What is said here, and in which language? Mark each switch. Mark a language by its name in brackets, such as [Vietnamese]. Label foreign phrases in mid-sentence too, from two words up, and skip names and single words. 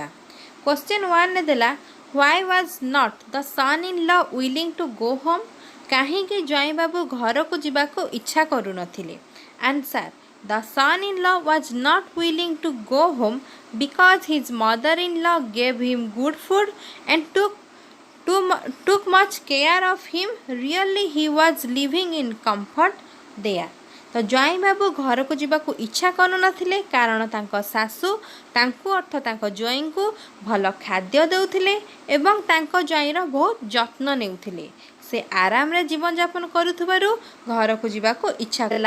[English] question 1 ଦେଲା why was not the son in law willing to go home. [Odia] କାହିଁକି ଜ୍ୱାଇଁ ବାବୁ ଘରକୁ ଯିବାକୁ ଇଚ୍ଛା କରୁନଥିଲେ। [English] answer the son in law was not willing to go home because his mother in law gave him good food and took much care of him. Really he was living in comfort there. [Odia] ତ ଜ୍ୱାଇଁ ବାବୁ ଘରକୁ ଯିବାକୁ ଇଚ୍ଛା କରୁନଥିଲେ କାରଣ ତାଙ୍କ ଶାଶୁ ତାଙ୍କୁ ଅର୍ଥ ତାଙ୍କ ଜ୍ୱାଇଁଙ୍କୁ ଭଲ ଖାଦ୍ୟ ଦେଉଥିଲେ ଏବଂ ତାଙ୍କ ଜ୍ୱାଇଁର ବହୁତ ଯତ୍ନ ନେଉଥିଲେ। ସେ ଆରାମରେ ଜୀବନଯାପନ କରୁଥିବାରୁ ଘରକୁ ଯିବାକୁ ଇଚ୍ଛା କଲା।